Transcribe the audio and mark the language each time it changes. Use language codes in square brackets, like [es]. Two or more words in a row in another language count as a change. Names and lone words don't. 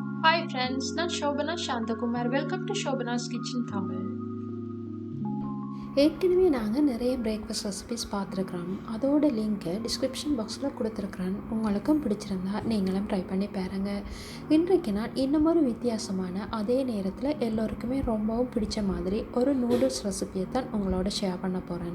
[en] Hi friends, நான் Shobana Shantakumar. Welcome to Shobana's Kitchen Tamil. [ta] ஏற்கனவே நாங்கள் நிறைய [en] breakfast recipes [ta] பார்த்துருக்குறோம். அதோட லிங்க்கை [en] description box [ta] கொடுத்துருக்குறேன். உங்களுக்கும் பிடிச்சிருந்தா நீங்களும் ட்ரை பண்ணி பாருங்கள். இன்றைக்கு நான் இன்னும் ஒரு வித்தியாசமான அதே நேரத்தில் எல்லோருக்குமே ரொம்பவும் பிடிச்ச மாதிரி ஒரு [en] noodles recipe [ta] தான் உங்களோட ஷேர் பண்ண போகிறேன்.